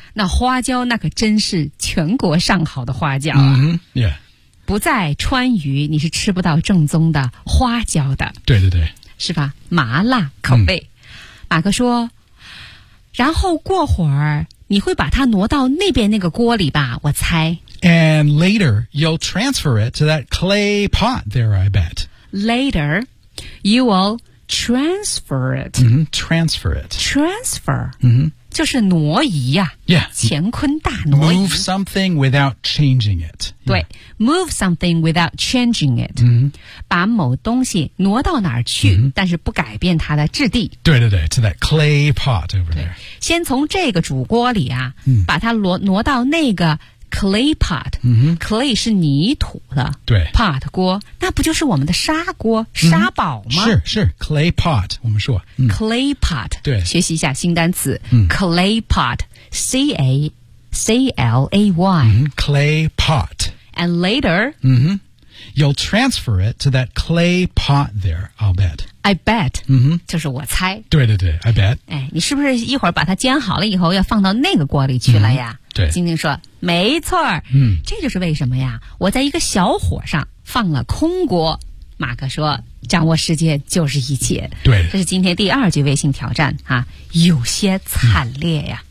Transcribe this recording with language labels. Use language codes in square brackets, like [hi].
[zh] 那花椒那可真是全国上好的花椒、啊 [en] mm-hmm. yeah. [zh] 不在川渝你是吃不到正宗的花椒的对对对是吧麻辣口味、嗯、马哥说然后过会儿你会把它挪到那边那个锅里吧我猜 [en] And later you'll transfer it to that clay pot there I bet Later you willTransfer it、 mm-hmm. Transfer it Transfer、 mm-hmm. [zh] 就是挪移啊 [en] Yeah [zh] 乾坤大挪移 [en] Move something without changing it、 yeah. 对 Move something without changing it、 mm-hmm. [zh] 把某东西挪到哪儿去、mm-hmm. 但是不改变它的质地对对对 [en] To that clay pot over there [zh] 先从这个煮锅里啊、 mm-hmm. 把它挪到那个Clay pot、 mm-hmm. Clay 是泥土的对 Pot 锅那不就是我们的砂锅砂煲吗、 mm-hmm. 是 Clay pot 我们说、 [en] 嗯、Clay pot [zh] 对学习一下新单词、嗯、 [en] Clay pot C-A-C-L-A-Y、 mm-hmm. Clay pot And later、 mm-hmm. You'll transfer it to that clay pot there I'll bet I bet,、 mm-hmm. [zh] 就是我猜。对对对 [en] ,I bet. [zh] 哎，你是不是一会儿把它煎好了以后要放到那个锅里去了呀、嗯、对。晶晶说没错嗯，这就是为什么呀我在一个小火上放了空锅。马哥说掌握时间就是一切。对。这是今天第二句微信挑战啊有些惨烈呀。